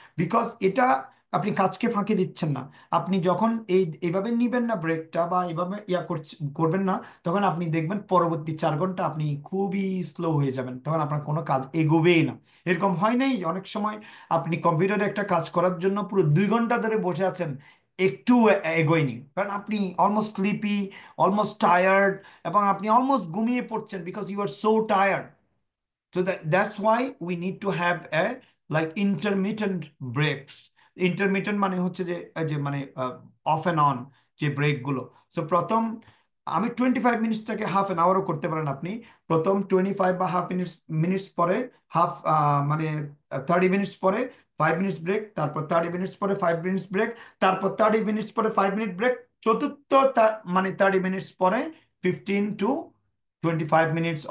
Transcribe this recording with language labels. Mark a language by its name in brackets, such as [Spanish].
[Bangla] Because এটা আপনি কাজকে ফাঁকি দিচ্ছেন না। আপনি যখন এইভাবে নিবেন না ব্রেকটা, বা এইভাবে করবেন না, তখন আপনি দেখবেন পরবর্তী 4 ঘন্টা আপনি খুবই স্লো হয়ে যাবেন, তখন আপনার কোনো কাজ এগোবেই না। এরকম হয় নাই অনেক সময় আপনি কম্পিউটারে একটা কাজ করার জন্য পুরো 2 ঘন্টা ধরে বসে আছেন, একটু এগোয়নি, কারণ আপনি অলমোস্ট স্লিপি, অলমোস্ট টায়ার্ড, এবং আপনি অলমোস্ট ঘুমিয়ে পড়ছেন [English] Because you are so tired. So that's why we need to have a like intermittent breaks. [Bangla] Intermittent মানে হচ্ছে যে যে মানে অফ অ্যান্ড অন যে ব্রেক গুলো। সো প্রথম আমি 25 মিনিটসটাকে হাফ অ্যান আওয়ারও করতে পারেন আপনি। প্রথম 25 বা হাফ মিনিটস পরে হাফ মানে 30 মিনিটস পরে 5 মিনিটস ব্রেক, তারপর 30 মিনিটস পরে 5 মিনিটস ব্রেক, তারপর 30 মিনিটস পরে 5 মিনিট ব্রেক, চতুর্থ মানে 30 মিনিটস পরে 15 to 25 মিনিটস।